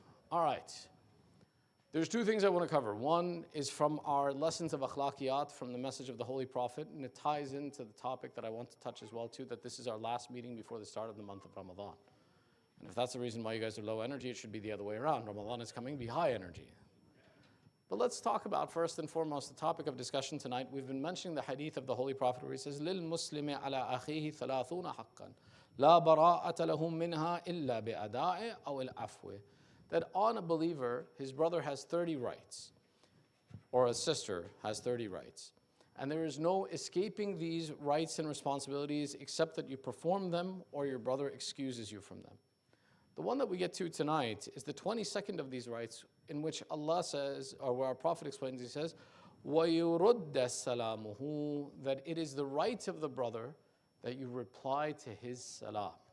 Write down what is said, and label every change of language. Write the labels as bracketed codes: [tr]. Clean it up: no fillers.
[en] All right. There's two things I want to cover. One is from our lessons of akhlaqiyat, from the message of the Holy Prophet, and it ties into the topic that I want to touch as well too, that this is our last meeting before the start of the month of Ramadan. And if that's the reason why you guys are low energy, it should be the other way around. Ramadan is coming, be high energy. But let's talk about first and foremost the topic of discussion tonight. We've been mentioning the hadith of the Holy Prophet where he says, [ar] لِلْمُسْلِمِ عَلَىٰ أَخِيهِ ثَلَاثُونَ حَقًّا لَا بَرَاءَةَ لَهُم مِّنْهَا إِلَّا بِأَدَاءِ أَوْ الْعَفْوِ. [en] That on a believer, his brother has 30 rights, or a sister has 30 rights. And there is no escaping these rights and responsibilities except that you perform them or your brother excuses you from them. The one that we get to tonight is the 22nd of these rights, in which Allah says, or where our Prophet explains, he says, [ar] وَيُرُدَّ سَلَامُهُ, [en] that it is the right of the brother that you reply to his salam.